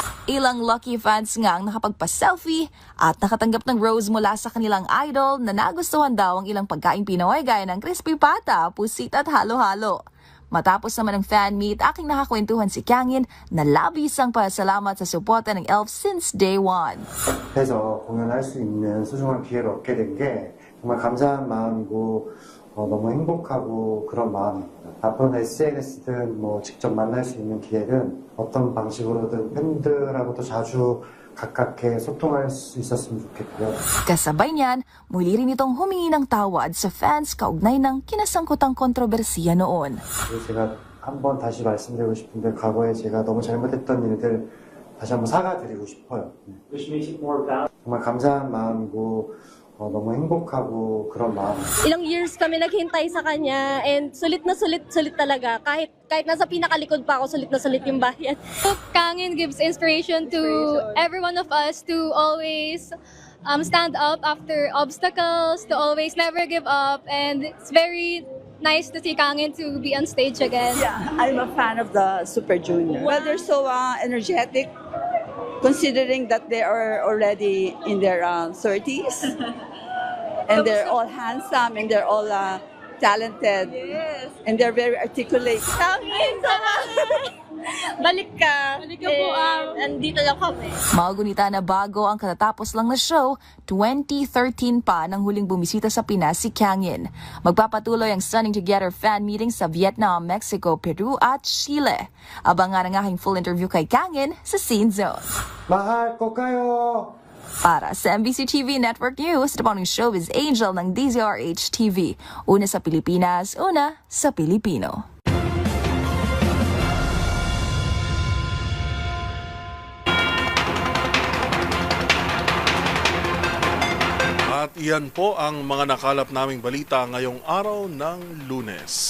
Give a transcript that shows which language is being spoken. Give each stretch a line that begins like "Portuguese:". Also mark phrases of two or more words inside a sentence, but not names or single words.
Filipino: Ilang
English: lucky fans
Filipino: nga ang nakapagpa-selfie at nakatanggap ng rose mula sa kanilang idol na nagustuhan daw ang ilang pagkaing Pinoy gaya ng crispy pata, pusit at halo-halo. Matapos naman ang fan meet, aking nakakwentuhan si Kyangin na labis ang pasalamat sa suporta ng ELF
English: since day one.
Korean: 해서 공연할 수 있는 소중한 기회를 얻게 된 게 정말 감사한 마음이고 너무 행복하고 그런 마음입니다. 앞으로는 SNS든 뭐 직접 만날 수 있는 기회든 어떤 방식으로든 팬들하고도 자주 가깝게 소통할 수 있었으면 좋겠고요.
Filipino: Kasabay niyan, muli rin itong humingi ng tawad sa fans kaugnay ng kinasangkutang kontrobersiya noon.
Korean: 그리고 제가 한번 다시 말씀드리고 싶은데 과거에 제가 너무 잘못했던 일들 다시 한번 사과드리고 싶어요. 정말 감사한 마음이고 너무 행복하고 그런 마음.
Filipino: Ilang years kami naghintay sa kanya and sulit talaga. Kahit nasa pinakalikod pa ako, sulit na sulit yung bayan.
English: Kangin gives inspiration to every one of us to always stand up after obstacles, to always never give up, and it's very nice to see Kangin to be on stage again. Yeah, I'm a fan of the Super Junior. Well, they're so energetic, considering that they are already in their 30s. And they're all handsome, and they're all talented. Yes. And they're very articulate.
Filipino: Kangin, balik ka. Balik ka po. Andito lang kami. Magunita na bago ang katatapos lang na show, 2013 pa nang huling bumisita sa Pinas si Kyangin. Magpapatuloy ang Stunning Together
English: fan meeting
Filipino: sa Vietnam, Mexico, Peru at Chile. Abangan ang aking
English: full interview
Filipino: kay Kyangin sa Scene Zone. mahal ko kayo! Para sa MBC TV Network News, ito po ang showbiz angel ng DZRH TV. Una sa Pilipinas, una sa Pilipino. At iyan po ang mga nakalap naming balita ngayong araw ng Lunes.